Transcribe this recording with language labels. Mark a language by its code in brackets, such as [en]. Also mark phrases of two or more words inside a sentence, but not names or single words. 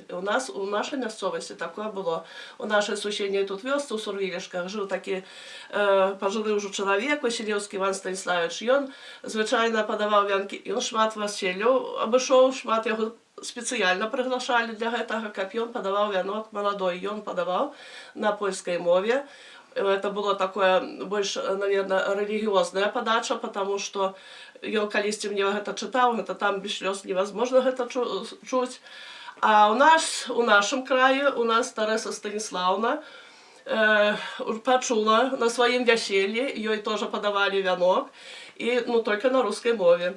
[be] У нас у нашай мясцовасці такое было. У нашай суседняй тут вёсцы ў Сурвілішках жыў такі пажылы ўжо чалавек, Васілеўскі Іван Станіславович. Ён звычайна падаваў вянкі, ён шмат вяселляў абышоў, шмат яго спецыяльна прыглашалі для гэтага, каб ён падаваў вянок маладой. Ён падаваў на польскай мове. [ru] Это было такое больш, [be] наверное, рэлігіёзная падача, [ru] потому что [be] ён калісьці мне гэта чытаў, гэта там без слёз невозможно гэта чуць. А у нашым краі у нас Тэрэза Станіслаўна пачула на сваім вяселлі, ёй тоже падавалі вянок, і ну только на рускай мове.